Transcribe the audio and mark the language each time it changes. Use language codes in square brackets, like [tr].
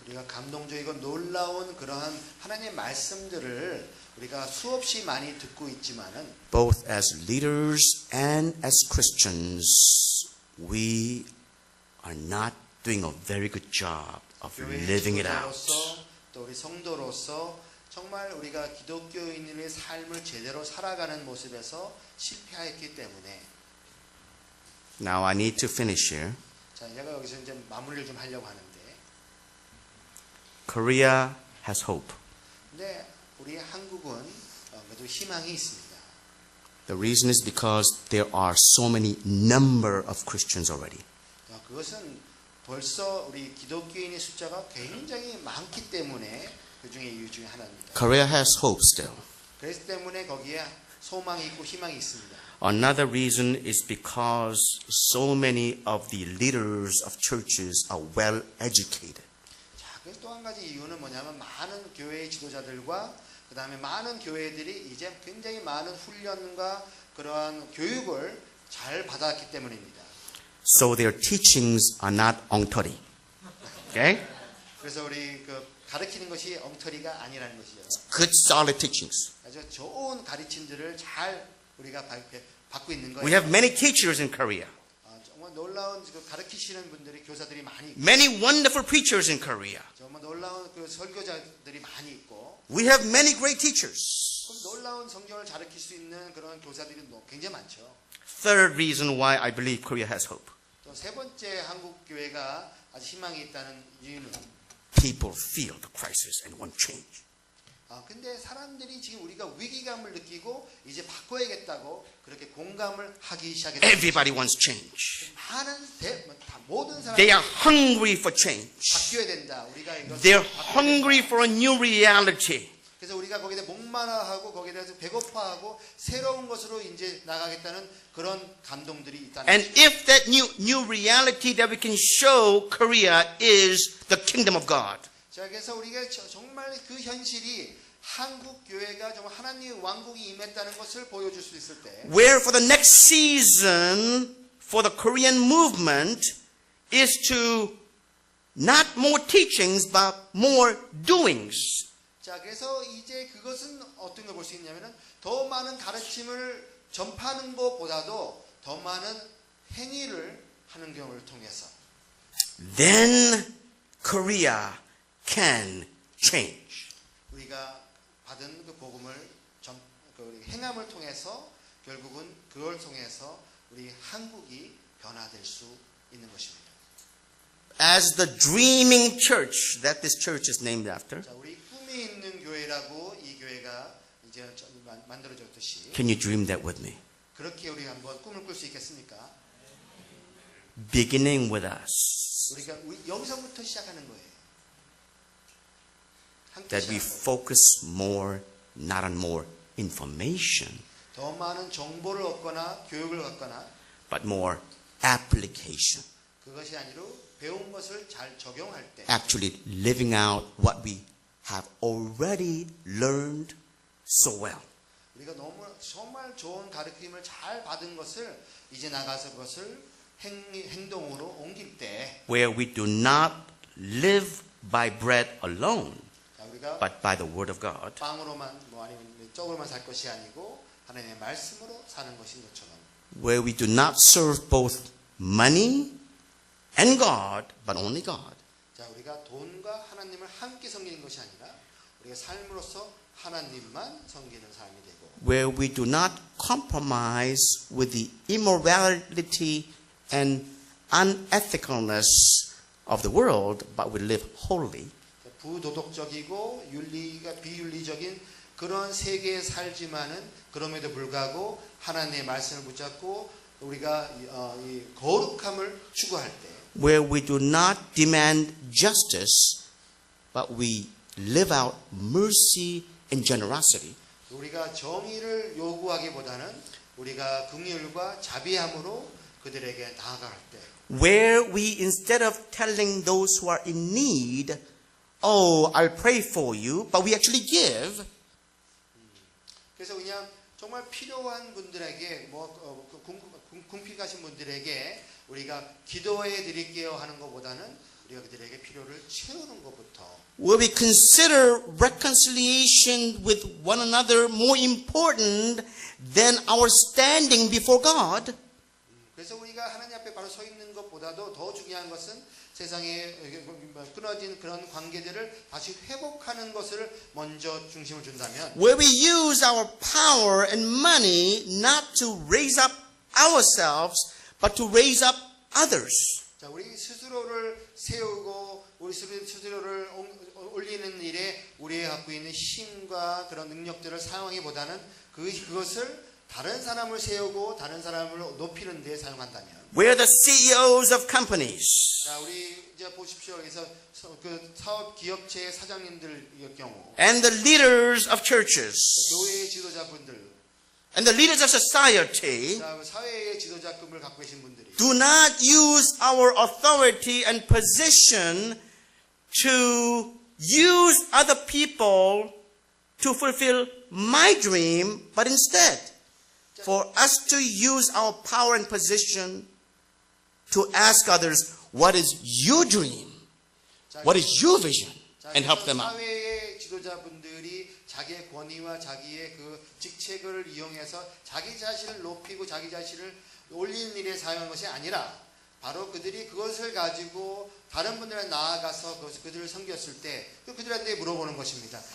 [ko] 우리가 감동적이고 놀라운 그러한 하나님의 말씀들을 우리가 수없이 많이 듣고 있지만은 [en] both as leaders and as Christians, we are not doing a very good job of [ko] 교회의 [en] living it out. [ko] 지도자로서 또 우리 성도로서 정말 우리가 기독교인의 삶을 제대로 살아가는 모습에서 실패했기 때문에 [en] Now I need to finish here. [ko] 자, 제가 여기서 이제 마무리를 좀 하려고 하는데 [en] Korea has hope. [ko] 근데 우리 한국은 그래도 희망이 있습니다. [en] The reason is because there are so many number of Christians already. [ko] 그것은 벌써 우리 기독교인의 숫자가 굉장히 많기 때문에 그 중에 이유 중에 하나입니다. [en] Korea has hope still. [ko] 그래서 때문에 거기에 소망이 있고 희망이 있습니다. [en] Another reason is because so many of the leaders of churches are well educated. [ko] 자, 그래서 또 한 가지 이유는 뭐냐면 많은 교회의 지도자들과 그 다음에 많은 교회들이 이제 굉장히 많은 훈련과 그러한 교육을 잘 받았기 때문입니다. [en] So their teachings are not 엉터리. Okay? [ko] 그래서 우리 그 가르치는 것이 엉터리가 아니라는 것이죠. [en] Good solid teachings. [ko] 아주 좋은 가르침들을 잘 우리가 받고 있는 거예요. [en] We have many teachers in Korea. [ko] 정말 놀라운 그 가르치시는 분들이 교사들이 많이 있고 [en] Many wonderful preachers in Korea. [ko] 정말 놀라운 그 설교자들이 많이 있고 [en] We have many great teachers. [ko] 그럼 놀라운 성경을 가르칠 수 있는 그런 교사들이 굉장히 많죠. [en] Third reason why I believe Korea has hope. [ko] 또 세 번째 한국 교회가 아주 희망이 있다는 이유는 [en] People feel the crisis and want change. [ko] 근데 사람들이 지금 우리가 위기감을 느끼고 이제 바꿔야겠다고 그렇게 공감을 하기 시작했다. [en] Everybody wants change. [ko] 모든 [en] They [ko] 사람들이 [en] are hungry for change. [ko] 바뀌어야 된다. 우리가 이거 [en] They're hungry for a new reality. [ko] 그래서 우리가 거기에 대해 목마르하고 거기에 대해서 배고파하고 새로운 것으로 이제 나가겠다는 그런 감동들이 있다는 [en] And [ko] 것이죠. [en] if that new reality that we can show Korea is the kingdom of God, [ko] 자, 그래서 우리가 정말 그 현실이 한국 교회가 정말 하나님의 왕국이 임했다는 것을 보여줄 수 있을 때, [en] where for the next season for the Korean movement is to not more teachings but more doings. [ko] 자, 그래서 이제 그것은 어떤 걸 볼 수 있냐면은 더 많은 가르침을 전파하는 것보다도 더 많은 행위를 하는 경우를 통해서 [en] Then Korea can change. [ko] 우리가 받은 그 복음을 행함을 통해서 결국은 그걸 통해서 우리 한국이 변화될 수 있는 것입니다. [en] As the dreaming church that this church is named after, [ko] 자, 우리 꿈이 있는 교회라고 이 교회가 이제 만들어졌듯이 [en] can you dream that with me? [ko] 그렇게 우리 한번 꿈을 꿀 수 있겠습니까? [en] Beginning with us, [ko] 우리가 여기서부터 시작하는 거예요. 함께 [en] that we [ko] 시작하는 거예요. [en] focus more, not on more information, [ko] 더 많은 정보를 얻거나 교육을 받거나 [en] but more application. [ko] 그것이 아니라 배운 것을 잘 적용할 때 [en] Actually living out what we have already learned so well. [ko] 우리가 너무 정말 좋은 가르침을 잘 받은 것을 이제 나가서 그것을 행동으로 옮길 때 [en] Where we do not live by bread alone, [ko] 자, 우리가 [en] but by the word of God. [ko] 빵으로만 뭐 아니면 떡으로만 살 것이 아니고 하나님의 말씀으로 사는 것인 것처럼 [en] Where we do not serve both money and God, but only God. [ko] 자, 우리가 돈과 하나님을 함께 섬기는 것이 아니라 우리가 삶으로서 하나님만 섬기는 삶이 되고 [en] Where we do not compromise with the immorality and unethicalness of the world, but we live holy. [ko] 부도덕적이고 윤리가 비윤리적인 그런 세계에 살지만은 그럼에도 불구하고 하나님의 말씀을 붙잡고 우리가 이 거룩함을 추구할 때 [en] Where we do not demand justice, but we live out mercy and generosity. [ko] 우리가 정의를 요구하기보다는 우리가 긍휼과 자비함으로 그들에게 나아갈 때 [en] Where we, instead of telling those who are in need, oh, I'll pray for you, but we actually give. [ko] 그래서 그냥 정말 필요한 분들에게 궁핍하신 분들에게 우리가 기도해 드릴게요 하는 것보다는 우리가 그들에게 필요를 채우는 것부터 [en] Where we consider reconciliation with one another more important than our standing before God. [ko] 그래서 우리가 하나님 앞에 바로 서 있는 것보다도 더 중요한 것은 세상에 끊어진 그런 관계들을 다시 회복하는 것을 먼저 중심을 준다면 [en] Where we use our power and money not to raise up ourselves, but to raise up others. [ko] 자, 우리 스스로를 세우고 우리 스스로를 올리는 일에 우리가 갖고 있는 힘과 그런 능력들을 사용하기보다는 그것을 다른 사람을 세우고 다른 사람을 높이는 데 사용한다면 [en] Where the CEOs of companies [ko] 자, 우리 이제 보십시오. 그래서 그 사업 기업체의 사장님들 경우 [en] and the leaders of churches [ko] 교회의 지도자분들 [en] and the leaders of society [ko] 자, 사회의 지도자급을 갖고 계신 분들이 [en] do not use our authority and position to use other people to fulfill my dream, but instead for us to use our power and position to ask others, what is your dream? What is your vision? And help them out. [ko] 사회의 지도자분들이 자기의 권위와 자기의 그 직책을 이용해서 자기 자신을 높이고 자기 자신을 올리는 일에 사용한 것이 아니라 바로 그들이 그것을 가지고 다른 분들에 나아가서 그들을 섬겼을 때 그들한테 물어보는 것입니다.